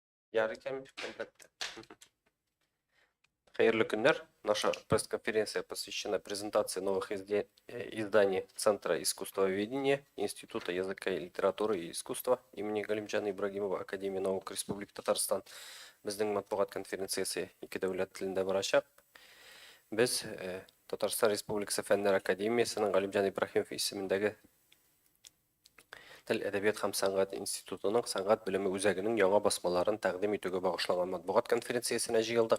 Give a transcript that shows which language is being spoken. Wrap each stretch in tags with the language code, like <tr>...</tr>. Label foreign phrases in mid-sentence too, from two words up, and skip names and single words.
<tt>Ярыkem, әлбәттә. Хәерле көннәр.</tt> <ru>Наша пресс-конференция посвящена презентации новых изданий Центра искусствоведения Института языка и литературы и искусства имени Галимджана Ибрагимова Академии наук Республики Татарстан.</ru> <tt>Безнең матбугат конференциясе ике дәүләт телендә барачак. Без Татарстан Республикасы Фәннәр Академиясенең Галимҗан Ибраһимов исемендәге Тел, әдәбият һәм сәнгать институтының сәнгать белеме үзәгенең яңа басмаларын тәкъдим итүгә багышланган матбугат конференциясенә җыелдык.</tt>